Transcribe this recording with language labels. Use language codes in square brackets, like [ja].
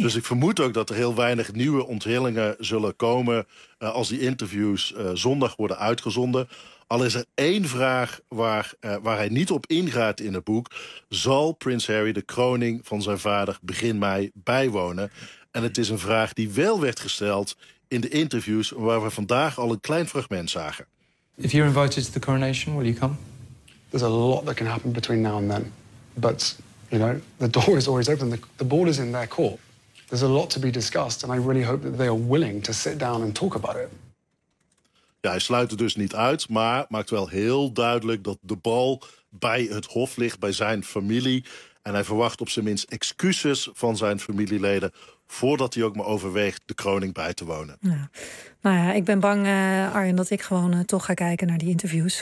[nl] Dus ik vermoed ook dat er heel weinig nieuwe onthullingen zullen komen als die interviews zondag worden uitgezonden. Al is er één vraag waar hij niet op ingaat in het boek. Zal Prins Harry de kroning van zijn vader begin mei bijwonen? En het is een vraag die wel werd gesteld in de interviews waar we vandaag al een klein fragment zagen. [en] If you're invited to the coronation, will you come? There's a lot that can happen between now and then. But, you know, the door is always open. The ball is in their court. There's a lot to be discussed and I really hope that they are willing to sit down and talk about it. [nl] Ja, hij sluit het dus niet uit, maar maakt wel heel duidelijk dat de bal bij het hof ligt, bij zijn familie. En hij verwacht op zijn minst excuses van zijn familieleden voordat hij ook maar overweegt de kroning bij te wonen. Ja. Nou ja, ik ben bang, Arjen, dat ik gewoon toch ga kijken naar die interviews.